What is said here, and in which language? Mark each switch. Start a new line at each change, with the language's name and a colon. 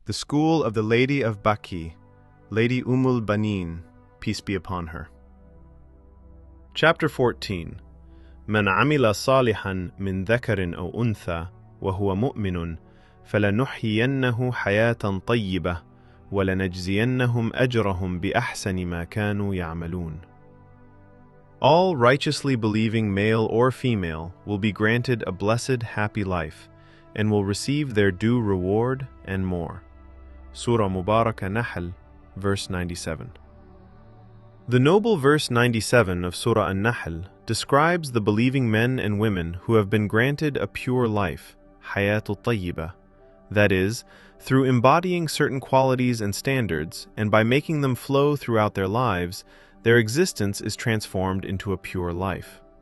English: The School of the Lady of Baqi, Lady al-Banin, peace be upon her. Chapter 14.
Arabic: من عمل صالحا من ذكر أو أنثى وهو مؤمن فلنحيينه حياة طيبة ولنجزينهم أجرهم بأحسن ما كانوا يعملون.
English: All righteously believing male or female will be granted a blessed, happy life and will receive their due reward and more. Surah Mubarakah Nahl, verse 97. The noble verse 97 of Surah An-Nahl describes the believing men and women who have been granted a pure life, hayatul tayyibah, that is, through embodying certain qualities and standards, and by making them flow throughout their lives, their existence is transformed into a pure life.